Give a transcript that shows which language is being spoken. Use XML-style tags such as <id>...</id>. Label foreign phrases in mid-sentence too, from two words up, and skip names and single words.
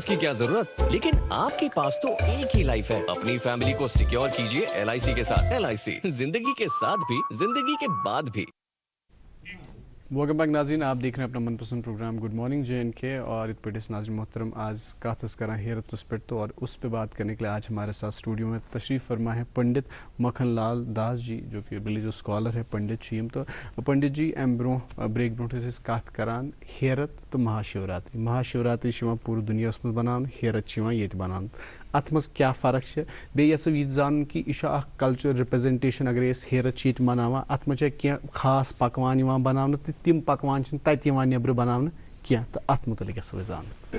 <ur>کی کیا ضرورت لیکن آپ کے پاس تو ایک ہی لائف ہے اپنی فیملی کو سیکیور کیجئے LIC کے ساتھ LIC زندگی کے ساتھ بھی زندگی کے بعد بھی ویلکم بیک ناظرین آپ دیکھ رہے ہیں اپنا من پسند پروگرام</ur> <en>good morning</en> <ur>JNK اور</ur> <ks>ات پہ ناظرین محترم آج کت کران ہیرتس پہ</ks> <ur>تو اور اس پہ بات کرنے کے لیے آج ہمارے ساتھ اسٹوڈیو میں تشریف فرما ہے</ur> <ks>پنڈت مکھن لال داس جی جو کہ</ks> <en>religious scholar</en> <ks>ہے پنڈت تو پنڈت جی ام برو بریک برو کت کران ہیرت تو مہاشیوراتری پورٕ دُنیاہس منٛز بناونہٕ ہیرت یہ بناونہٕ ات مز</ks> <ur>کیا فرق ہے</ur> <ks>بیٚیہِ یژھو یہ زانُن کہ یہ اکھ</ks> <en>culture representation</en> <ks>اگر أسۍ ہیرت چھِ مناوان ات مز کینٛہہ خاص پکوان یِوان بناونہٕ تہٕ تِم پکوان چھِنہٕ تتہِ یِوان نیبرٕ بناونہٕ کینٛہہ تہٕ ات متعلق یژھو أسۍ زانُن</ks>